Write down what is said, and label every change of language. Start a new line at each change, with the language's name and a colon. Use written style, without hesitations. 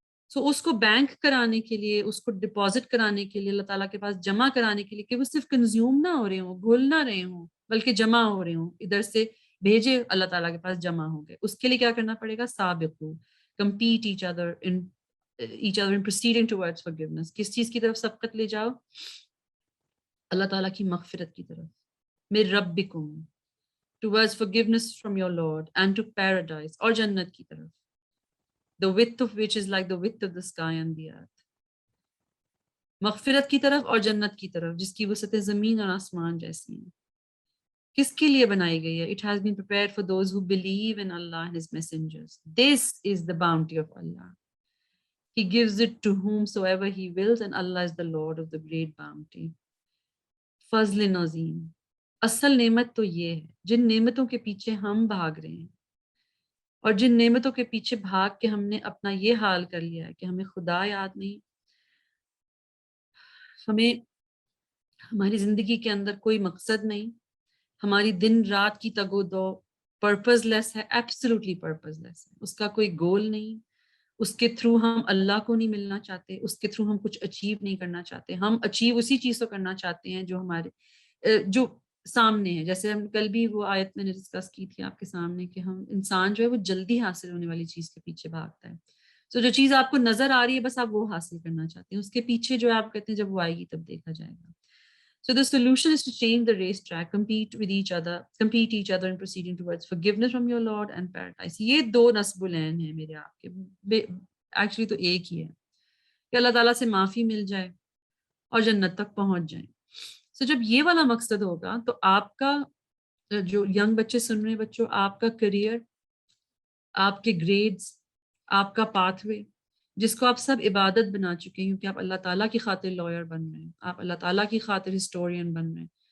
Urdu: اس کو بینک کرانے کے لیے، اس کو ڈپازٹ کرانے کے لیے، اللہ تعالیٰ کے پاس جمع کرانے کے لیے، کہ وہ صرف کنزیوم نہ ہو رہے ہوں، گھل نہ رہے ہوں، بلکہ جمع ہو رہے ہوں، ادھر سے بھیجے اللہ تعالیٰ کے پاس جمع ہو گئے. اس کے لیے کیا کرنا پڑے گا؟ سابقو،
English: Compete each other in proceeding towards forgiveness.
Urdu: کس چیز کی طرف سبقت لے جاؤ؟ اللہ تعالیٰ کی مغفرت کی طرف.
Arabic: من ربکم،
English: towards forgiveness from your Lord, and to paradise,
Urdu: اور جنت کی طرف.
English: The width of which is like the width of the sky and the earth.
Urdu: مغفرت کی طرف اور جنت کی طرف، جس کی وسعت زمین اور آسمان جیسی ہیں. کس کے لیے بنائی گئی ہے؟
English: It has been prepared for those who believe in Allah and His messengers. This is the bounty of Allah. He gives it to whomsoever He wills, and Allah is the Lord of the great bounty.
Arabic: فضل نظیم.
Urdu: اصل نعمت تو یہ ہے، جن نعمتوں کے پیچھے ہم بھاگ رہے ہیں، اور جن نعمتوں کے پیچھے بھاگ کے ہم نے اپنا یہ حال کر لیا ہے کہ ہمیں خدا یاد نہیں، ہمیں ہماری زندگی کے اندر کوئی مقصد نہیں، ہماری دن رات کی تگ و دو پرپز لیس ہے، ایبسلیوٹلی پرپز لیس ہے. اس کا کوئی گول نہیں، اس کے تھرو ہم اللہ کو نہیں ملنا چاہتے، اس کے تھرو ہم کچھ اچیو نہیں کرنا چاہتے. ہم اچیو اسی چیز کو کرنا چاہتے ہیں جو ہمارے جو سامنے ہے. جیسے ہم کل بھی وہ آیت میں نے ڈسکس کی تھی آپ کے سامنے کہ ہم انسان جو ہے وہ جلدی حاصل ہونے والی چیز کے پیچھے بھاگتا ہے. جو چیز آپ کو نظر آ رہی ہے بس آپ وہ حاصل کرنا چاہتے ہیں، اس کے پیچھے جو آپ کہتے ہیں جب وہ آئے گی تب دیکھا جائے گا.
English: So the solution is to change the race track, compete each other in proceeding towards forgiveness from your Lord and paradise.
Urdu: یہ 2 نصب العین ہیں میرے آپ کے، ایکچولی تو ایک ہی ہے کہ اللہ تعالیٰ سے معافی مل جائے اور جنت تک پہنچ جائیں. جب یہ والا مقصد ہوگا تو آپ کا جو ینگ بچے سن رہے ہیں بچوں، آپ کا کریئر، آپ کے گریڈز، آپ کا پاتھ وے جس کو آپ سب عبادت بنا چکے ہیں، کیونکہ آپ اللہ تعالیٰ کی خاطر لائر بن رہے ہیں، آپ اللہ تعالیٰ کی خاطر ہسٹورین بن رہے ہیں،